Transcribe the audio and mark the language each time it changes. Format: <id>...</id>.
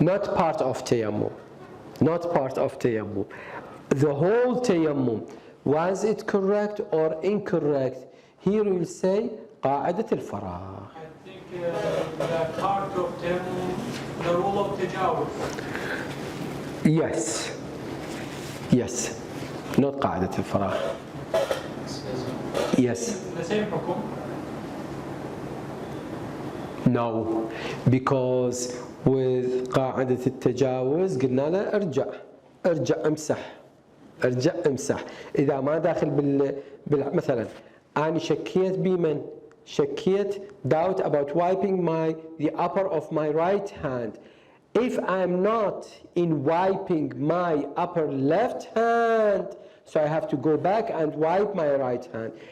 <en>Not part of tayammum. Not part of tayammum. The whole tayammum. Was it correct or incorrect? Here we'll say قاعدة الفراغ. I think the part of tayammum, the rule of tajawuz. Yes. Yes. Not قاعدة الفراغ. Yes. The same hukum? No. Because with</en> <ar>قاعدة التجاوز قلنا له ارجع امسح. إذا ما داخل مثلا أنا شكيت بمن؟ شكيت</ar> <en>doubt about wiping the upper of my right hand. If I'm not in wiping my upper left hand, so I have to go back and wipe my right hand.</en>